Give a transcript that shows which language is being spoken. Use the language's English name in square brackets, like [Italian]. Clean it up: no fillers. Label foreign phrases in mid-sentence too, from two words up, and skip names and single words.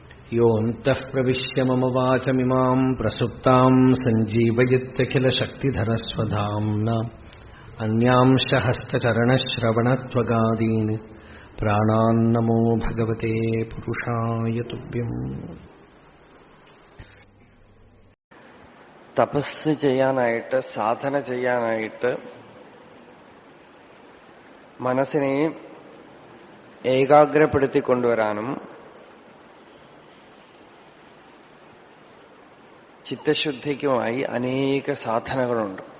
[Sanskrit] योऽन्तः प्रविश्य मम वाचमिमाम् प्रसुप्ताम् सञ्जीवयत्यखिलशक्तिधरस्वधाम्ना अन्यांश हस्तचरणश्रवणत्वगादीन् प्राणान्नमो भगवते पुरुषाय तुभ्यम्. [Malayalam] തപസ് ചെയ്യാനായിട്ട്, സാധന ചെയ്യാനായിട്ട് മനസ്സിനെ ഏകാഗ്രപ്പെടുത്തിക്കൊണ്ടുവരാനും ചിത്തശുദ്ധിക്കുമായി അനേക സാധനങ്ങളുണ്ട്.